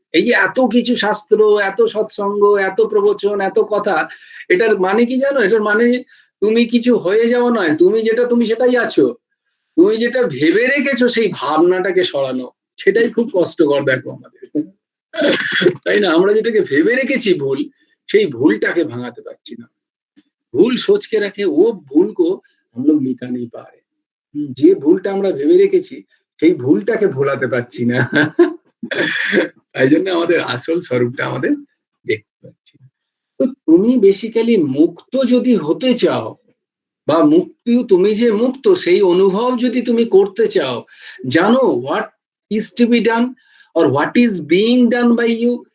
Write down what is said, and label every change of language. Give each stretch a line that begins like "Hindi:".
Bangla: এই যে এত কিছু শাস্ত্র, এত সৎসঙ্গ, এত প্রবচন, এত কথা, এটার মানে কি জানো? এটার মানে তুমি কিছু হয়ে যাওয়া নয়, তুমি যেটা তুমি সেটাই আছো। তুমি যেটা ভেবে রেখেছো সেই ভাবনাটাকে সরানো, সেটাই খুব কষ্টকর দেখো আমাদের, তাই না? আমরা যেটাকে ভেবে রেখেছি ভুল, সেই ভুলটাকে ভাঙাতে পারছি না।
Hindi: ভুল सोच के रखे वो भूल को हम लोग मिटा नहीं पा रहे।
Bangla: যে ভুলটা আমরা ভেবে রেখেছি সেই ভুলটাকে ভোলাতে পারছি না। তাই জন্য আমাদের আসল স্বরূপটা আমাদের দেখতে পাচ্ছি না। তো তুমি বেসিক্যালি মুক্ত যদি হতে চাও, বা মুক্তি, তুমি যে মুক্ত সেই অনুভব যদি তুমি করতে চাও, জানো
English: What is to be done or what is being done by you.